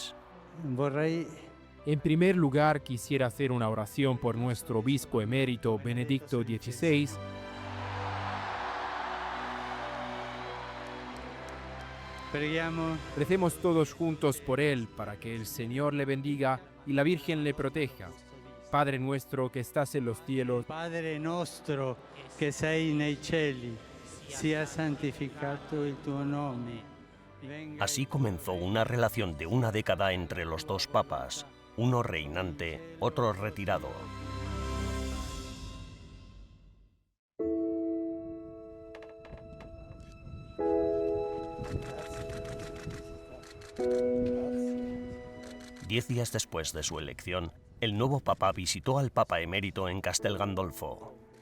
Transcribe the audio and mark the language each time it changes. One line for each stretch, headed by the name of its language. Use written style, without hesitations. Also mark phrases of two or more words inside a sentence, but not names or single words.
Spanish: En primer lugar, quisiera hacer una oración por nuestro obispo emérito Benedicto XVI. Recemos todos juntos por él, para que el Señor le bendiga y la Virgen le proteja. Padre nuestro que estás en los cielos,
Italian: Padre nostro che sei nei cieli, sia santificato il tuo nome.
Spanish: Así comenzó una relación de una década entre los dos papas, uno reinante, otro retirado. Diez días después de su elección, el nuevo papa visitó al papa emérito en Castel Gandolfo.